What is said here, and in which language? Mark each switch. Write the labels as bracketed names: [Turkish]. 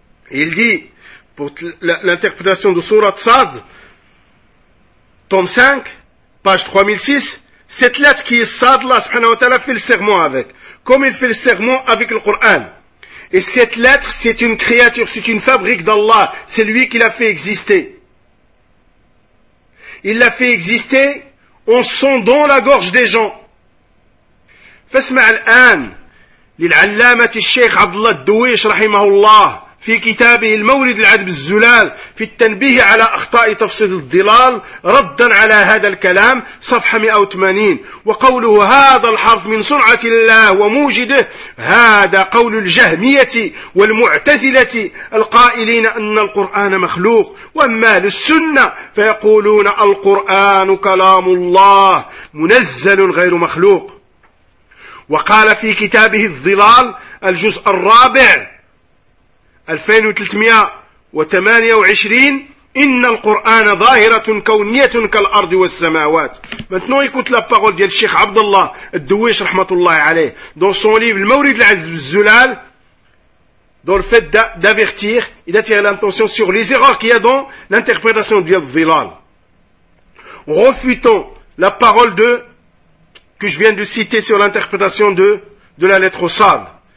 [French] Il dit pour l'interprétation de sourate Sad, tome 5, page 3006, cette lettre qui est Sad, Allah subhanahu wa ta'ala fait le serment avec, comme il fait le serment avec le Coran. Et cette lettre, c'est une créature, c'est une fabrique d'Allah. C'est lui qui l'a fait exister. Il l'a fait exister en sondant la gorge des gens. [Arabic] فاسمع الآن للعلامة الشيخ عبد الله الدويش رحمه الله في كتابه المولد العذب الزلال في التنبيه على أخطاء تفسير الضلال ردا على هذا الكلام صفحة 180 وقوله هذا الحرف من صنعة الله وموجده هذا قول الجهمية والمعتزلة القائلين أن القرآن مخلوق وأما للسنة فيقولون القرآن كلام الله منزل غير مخلوق. وقال في كتابه الظلال الجزء الرابع 2328 إن القرآن ظاهرة كونية كالأرض والسماوات. [French] Maintenant écoute la parole de Cheikh Abdallah Addouish rahmatullah alayh dans son livre Le Mawrid al-Azb al-Zulal, dans le fait d'avertir et d'attirer l'attention sur les erreurs qu'il y a dans l'interprétation de Dhilal, refutant la parole de que je viens de citer sur l'interprétation de la lettre Sad.